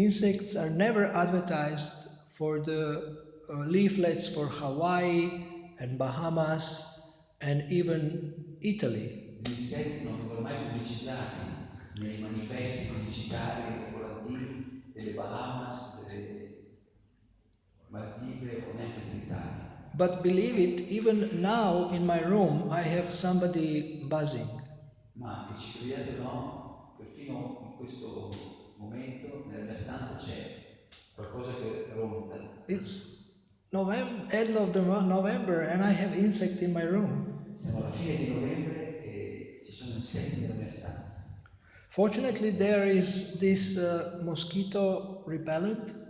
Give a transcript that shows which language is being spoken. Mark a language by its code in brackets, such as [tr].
[en] Insects are never advertised for the leaflets for Hawaii and Bahamas and even Italy. [it] Gli insetti non vengono mai pubblicizzati nei manifesti pubblicitari o volantini delle Bahamas, delle Maldive o neanche dell'Italia. [en] But believe it, even now in my room I have somebody buzzing. [it] Ma che ci crediate o no, perfino in questo momento nella mia stanza c'è qualcosa che ronza. [en] It's end of the November and I have insect in my room. [it] Siamo alla fine di novembre e ci sono insetti nella mia stanza. [en] Fortunately there is this mosquito repellent.